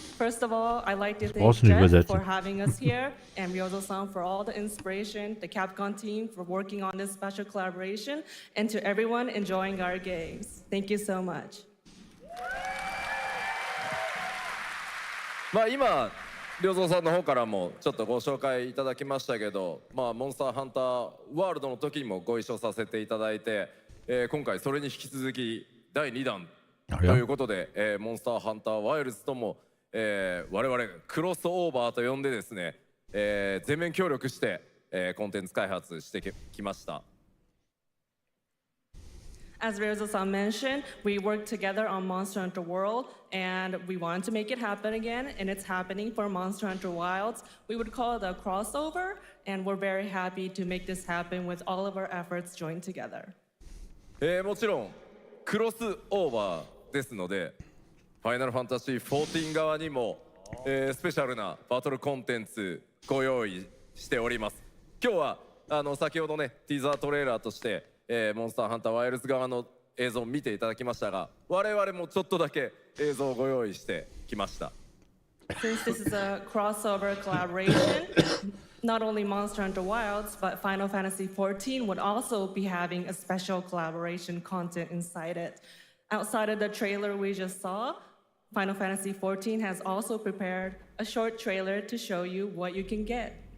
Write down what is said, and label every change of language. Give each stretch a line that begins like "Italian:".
English: First of all, I'd like to thank
German: brauchst du nicht
English: Jeff
German: übersetzen.
English: for having us here and Ryozo-san for all the inspiration, the Capcom team for working on this special collaboration, and to everyone enjoying our games. Thank you so much.
Japanese: まあ今良三さんの方からもちょっとご紹介いただきましたけど、まあモンスターハンターワールドの時にもご一緒させていただいて、今回それに引き続き第2弾ということで、モンスターハンターワイルズとも、我々クロスオーバーと呼んでですね、全面協力して、コンテンツ開発してきました。
English: As Ryozo-san mentioned, we worked together on Monster Hunter World, and we wanted to make it happen again, and it's happening for Monster Hunter Wilds. We would call it a crossover, and we're very happy to make this happen with all of our efforts joined together.
Japanese: もちろんクロスオーバーですので、ファイナルファンタジー14側にも、スペシャルなバトルコンテンツご用意しております。今日は先ほどねティザートレーラーとしてモンスターハンターワイルズ側の映像を見ていただきましたが、我々もちょっとだけ映像をご用意してきました。
English: Since this is a crossover collaboration, not only Monster Hunter Wilds, but Final Fantasy XIV would also be having a special collaboration content inside it. Outside of the trailer we just saw, Final Fantasy XIV has also prepared a short trailer to show you what you can get.